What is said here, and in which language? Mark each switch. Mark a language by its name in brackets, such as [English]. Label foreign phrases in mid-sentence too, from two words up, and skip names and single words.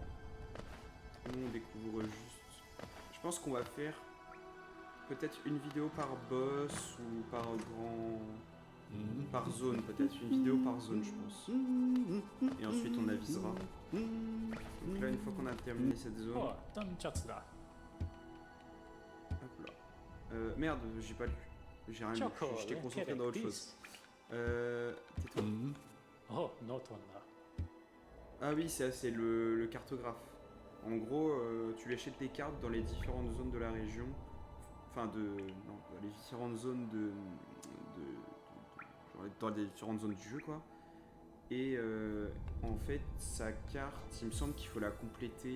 [French] Nous on découvre juste. Je pense qu'on va faire peut-être une vidéo par boss ou par grand. Par zone, peut-être une vidéo par zone, je pense. Et ensuite on avisera. Donc là, une fois qu'on a terminé cette zone. [Japanese] Oh, ダンチャツだ。 [French] Hop là. Merde, j'ai pas lu. J'ai rien lu. J'étais concentré dans autre chose. Tais-toi. [Japanese] お、ノートンだ。 [French] Ah oui, c'est le cartographe. En gros, tu achètes des cartes dans les différentes zones de la région. Enfin, non, dans les différentes zones genre dans les différentes zones du jeu, quoi. Et en fait, sa carte, il me semble qu'il faut la compléter.